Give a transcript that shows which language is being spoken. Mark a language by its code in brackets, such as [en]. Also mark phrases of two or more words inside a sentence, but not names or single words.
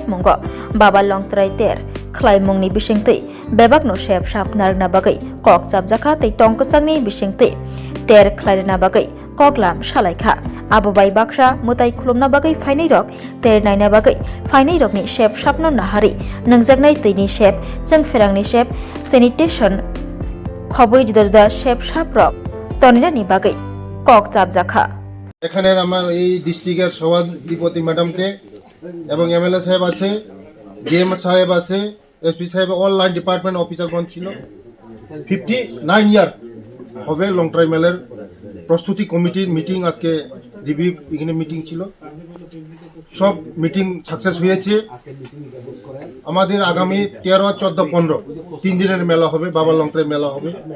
[trp] Mongo Baba Long Traiter Klaimungni Bishingti Bebakno Shep Shap Narna Bagai Koksab Jakha Tei Tongkasangni Bishingti Ter Klairna Bagai Koklam Shalaikha Abubai Baksha Mutai Kulumna Bagai Fainai Rok Ter Naina Bagai Fainai Rokni Shep Shapno Nahari Nangjagnai Tini Shep Jangferangni Shep Sanitation Khoboi Judada Shep Shap Rok Tonirani Bagai Koksab Jakha [bn] এখানে আমার এই ডিস্ট্রিক্টের সভাধিপতি ম্যাডামকে এবং এমএলএ সাহেব আছে ডিএম সাহেব আছে এসপি সাহেব [en] all line department [bn] অফিসারগণ ছিল 59 ইয়ার হবে লং ট্রাইমেলের প্রস্তুতি কমিটির মিটিং আজকে রিভিউ এখানে মিটিং ছিল সব [en] meeting success [bn] হয়েছে আমাদের আগামী 13 14 15 তিন দিনের মেলা হবে বাবা লং ট্রাই মেলা হবে